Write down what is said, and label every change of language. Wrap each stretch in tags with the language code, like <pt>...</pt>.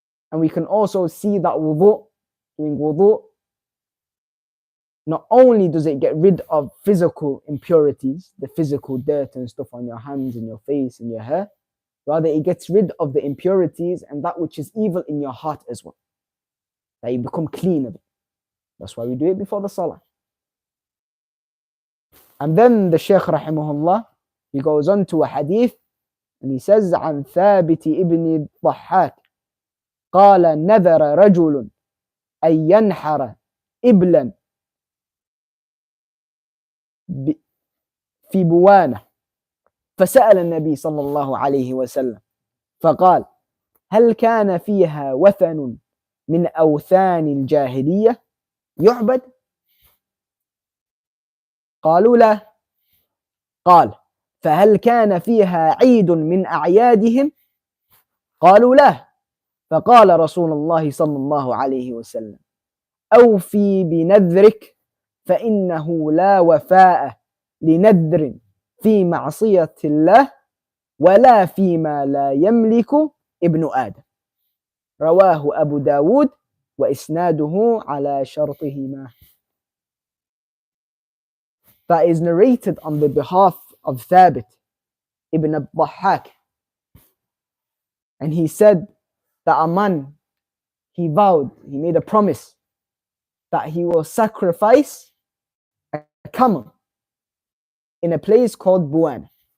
<en>And we can also see that doing wudu, not only does it get rid of physical impurities, the physical dirt and stuff on your hands and your face and your hair, rather it gets rid of the impurities and that which is evil in your heart as well. That you become clean of it. That's why we do it before the salah. And then the Shaykh rahimahullah, he goes on to a hadith and he says,</en> <ar>عن ثابت ابن الضحاك قال نذر رجل أن ينحر إبلا في بوانة فسأل النبي صلى الله عليه وسلم فقال هل كان فيها وثن من أوثان الجاهلية يعبد؟ قالوا لا. قال فهل كان فيها عيد من أعيادهم؟ قالوا لا. فقال رسول الله صلى الله عليه وسلم أوفي بنذرك فإنه لا وفاء لنذر في معصية الله ولا فيما لا يملك ابن آدم. رواه أبو داود وإسناده على شرطهما.</ar> <en>That is narrated on the behalf of Thabit ibn al-Dhahhak, and he said that a man, he made a promise that he will sacrifice a camel in a place called Buwana.</en>